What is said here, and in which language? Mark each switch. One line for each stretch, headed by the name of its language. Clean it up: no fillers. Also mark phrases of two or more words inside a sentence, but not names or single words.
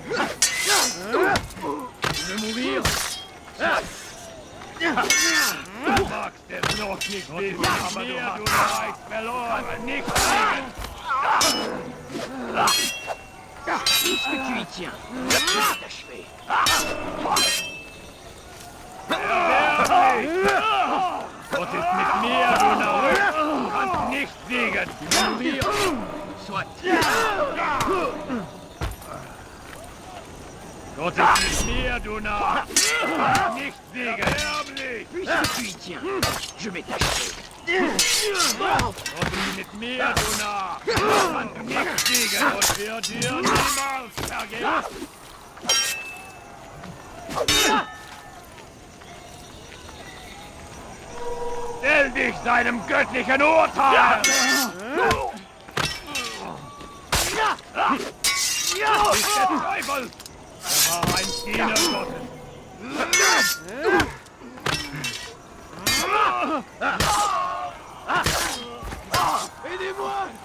French: Tu veux mourir? Puisque tu y tiens, je vais t'achever.
German: Gott ist mit mir, du Narr! Du kannst nicht siegen!
French: Tu veux mourir? Soit.
German: Gott ist mit mir, du Narr! Du kannst nicht siegen!
French: Puisque tu y tiens, je vais t'achever.
German: Gott ist mit mir, du Narr! Du kannst nicht siegen und wird dir niemals vergehen! Stell dich seinem göttlichen Urteil! Du bist der Teufel! Er war ein Diener Gottes!
French: Aidez-moi!